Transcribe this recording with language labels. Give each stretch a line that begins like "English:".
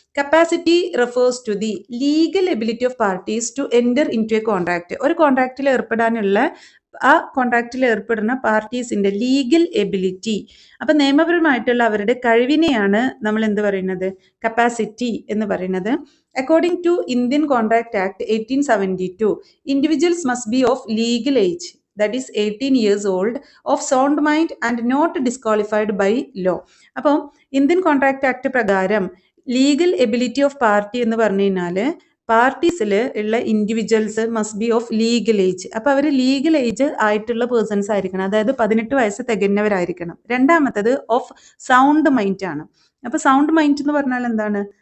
English: Capacity refers to the legal ability of parties to enter in to a contract.
Malayalam: ഒരു കോൺട്രാക്റ്റിൽ ഏർപ്പെടാനുള്ള ആ കോൺട്രാക്റ്റിൽ ഏർപ്പെടുന്ന പാർട്ടീസിന്റെ legal ability, അപ്പൊ നിയമപരമായിട്ടുള്ള അവരുടെ കഴിവിനെയാണ് നമ്മൾ എന്ത് പറയുന്നത്? കപ്പാസിറ്റി എന്ന് പറയുന്നത്.
English: According to Indian contract act 1872, individuals must be of legal age, that is 18 years old, of sound mind and not disqualified by law.
Malayalam: അപ്പോൾ ഇന്ത്യൻ കോൺട്രാക്ട് ആക്ട് പ്രകാരം ലീഗൽ എബിലിറ്റി ഓഫ് പാർട്ടി എന്ന് പറഞ്ഞു കഴിഞ്ഞാൽ പാർട്ടീസിൽ ഉള്ള
English: Individuals must be of legal age.
Malayalam: അപ്പോൾ അവർ legal age ആയിട്ടുള്ള persons ആയിരിക്കണം, അതായത് 18 വയസ്സ് തികഞ്ഞവരായിരിക്കണം. രണ്ടാമത്തത് ഓഫ് സൗണ്ട് മൈൻഡ് ആണ്. അപ്പോൾ സൗണ്ട് മൈൻഡ് എന്ന് പറഞ്ഞാൽ എന്താണ്?